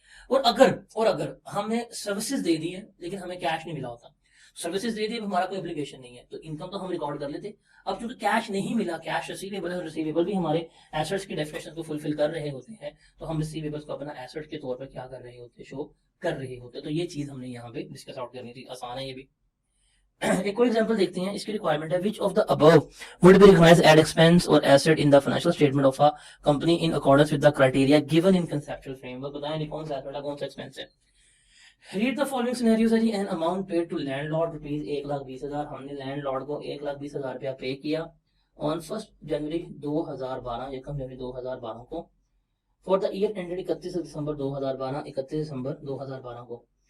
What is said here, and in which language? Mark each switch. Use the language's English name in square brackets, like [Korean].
[Urdu] اور اگر ہم نے سروسز دے دی ہے لیکن ہمیں کیش نہیں ملا ہوتا، سروسز دے دی ہمارا کوئی اپلیکیشن نہیں ہے، تو انکم تو ہم ریکارڈ کر لیتے. اب چونکہ کیش نہیں ملا، کیش ریسیویبل ہے، ریسیویبل بھی ہمارے ایسٹس کی ڈیفینیشن کو فلفل کر رہے ہوتے ہیں، تو ہم ریسیویبلس کو اپنا ایسٹ کے طور پر کیا کر رہے ہوتے، شو کر رہے ہوتے. تو یہ چیز ہم نے یہاں پہ ڈسکس آؤٹ کرنی تھی، آسان ہے یہ بھی. ایک اور ایگزامپل دیکھتے ہیں. اس کی ریکوائرمنٹ ہے [English] which of the above would be recognized as expense or asset in the financial statement of a company in accordance with the criteria given in conceptual framework. [Urdu] بتائیں یہ کون سا ایسٹ ہے کون سا ایکسپینس ہے. [English] Read the following scenarios ہے جی. an amount paid to landlord rupees 1,20,000. [Urdu] ہم نے لینڈ لارڈ کو 1,20,000 روپیہ پے کیا on 1 جنوری 2012، یکم جنوری 2012 کو، [English] for the year ended [Urdu] 31 دسمبر 2012، 31 دسمبر 2012 کو.